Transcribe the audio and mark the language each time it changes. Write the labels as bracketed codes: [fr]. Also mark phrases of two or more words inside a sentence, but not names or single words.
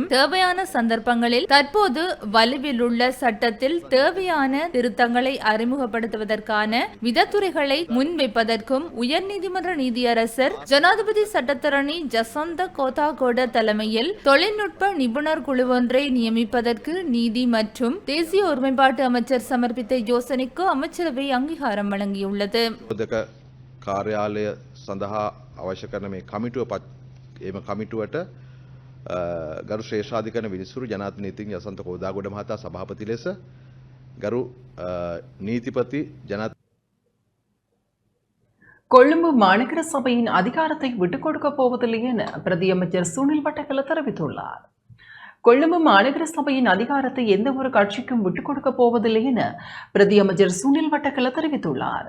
[ta] தேவையான சந்தர்ப்பங்களில் தற்போது வலுவில் உள்ள சட்டத்தில் தேவையான திருத்தங்களை அறிமுகப்படுத்துவதற்கான விதத்துறைகளை முன்வைப்பதற்கும் உயர்நீதிமன்ற நீதியரசர் ஜனாதிபதி சட்டத்தரணி ஜசந்த கோதாகோட தலைமையில் தொழில்நுட்ப நிபுணர் குழு ஒன்றை நியமிப்பதற்கு நீதி மற்றும் தேசிய ஒருமைப்பாட்டு அமைச்சர் சமர்ப்பித்த யோசனைக்கு அமைச்சரவை அங்கீகாரம் வழங்கியுள்ளது. [si] කාර්යාලය සඳහා අවශ්‍ය කරන මේ කමිටුව එම කමිටුවට ගරු ශ්‍රේෂ්ඨාධිකරණ විනිසුරු ජනාධිපති නීතිඥ යසන්ත කෝදාගොඩ මහතා සභාපති ලෙස ගරු [ta] நீதிபதி ஜனாதிபதி கொழும்பு மாநகர சபையின் அதிகாரத்தை விட்டுக் கொடுக்க போவதில்லை என பிரதியமைச்சர் சுனில் வட்டக்கல தெரிவித்துள்ளார். கொழும்பு மாநகர சபையின் அதிகாரத்தை எந்த ஒரு கட்சிக்கும் விட்டுக் கொடுக்க போவதில்லை என பிரதியமைச்சர் சுனில் வட்டக்கல தெரிவித்துள்ளார்.